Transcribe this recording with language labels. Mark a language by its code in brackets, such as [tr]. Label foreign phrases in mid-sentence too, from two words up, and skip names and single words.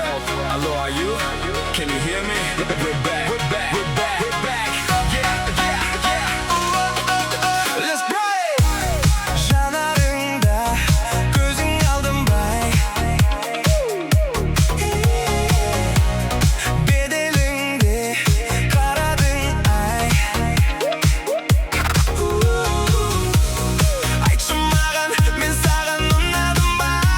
[en] Hello, are you? Can you hear me? We're back. We're back. We're back. We're back. Yeah, yeah, yeah. Let's break. [kk] Жанарыңда көзің алдым бай, беделіңде қарадың ай. Айтшы маған, мен саған ұнадым ба?